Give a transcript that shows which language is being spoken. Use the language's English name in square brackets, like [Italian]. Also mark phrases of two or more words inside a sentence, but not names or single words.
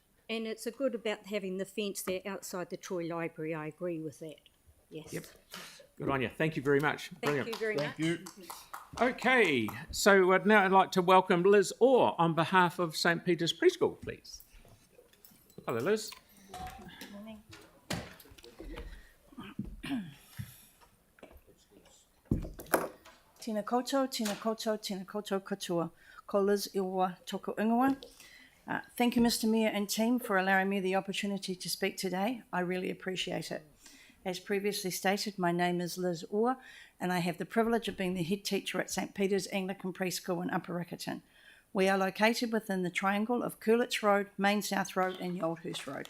[English] And it's a good about having the fence there outside the Troy Library. I agree with that. Yes. Yep. Good on you. Thank you very much. Thank Brilliant. you very much. Thank you. Okay, so now I'd like to welcome Liz Orr on behalf of St Peter's Preschool, please. Hello, Liz. [Māori] Tēnā koutou, tēnā koutou, tēnā koutou katoa. Ko Liz Orr toko ingoa. [English] Thank you, Mr Mayor and team, for allowing me the opportunity to speak today. I really appreciate it. As previously stated, my name is Liz Orr, and I have the privilege of being the head teacher at St Peter's Anglican Preschool in Upper Riccarton. We are located within the triangle of Curlitz Road, Main South Road and Yoldhurst Road.